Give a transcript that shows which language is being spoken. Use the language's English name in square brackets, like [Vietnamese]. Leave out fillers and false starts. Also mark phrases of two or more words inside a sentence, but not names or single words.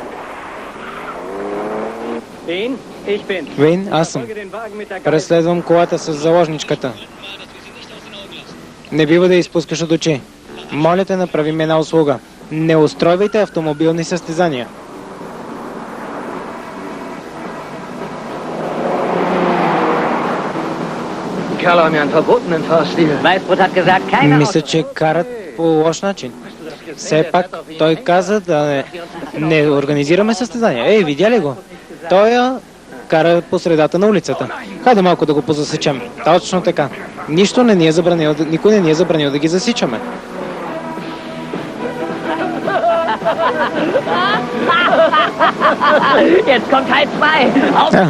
[Bulgarian] Вейн, аз съм. Преследвам колата с заложничката. Не бива да изпускаш от очи. Моля те, направи ми една услуга. Не устройвайте автомобилни състезания. [German] Weißbrot hat gesagt, keine [Bulgarian] Мисля, че карат по лош начин. Все пак той каза да не организираме състезания. Ей, видя ли го? Той я кара по средата на улицата. Хайде малко да го позасечем. Точно така. Никой не ни е забранил да ги засичаме. [German] Jetzt kommt Teil 2.